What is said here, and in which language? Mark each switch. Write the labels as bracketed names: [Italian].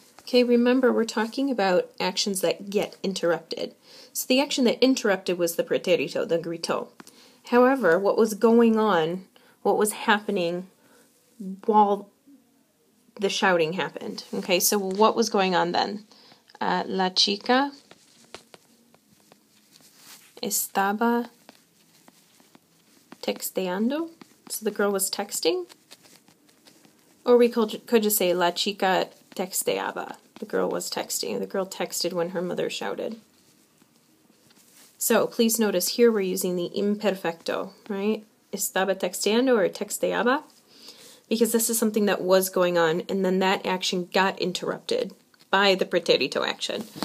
[English] Okay, remember we're talking about actions that get interrupted. So the action that interrupted was the pretérito, the gritó. However, what was going on, what was happening while the shouting happened. Okay, so what was going on then? [Spanish] La chica estaba texteando. [English] So the girl was texting. Or we could just say [Spanish] la chica texteaba. [English] The girl was texting. The girl texted when her mother shouted. So please notice here we're using the imperfecto, right? [Spanish] Estaba texteando [English] or texteaba, because this is something that was going on, and then that action got interrupted by the pretérito action.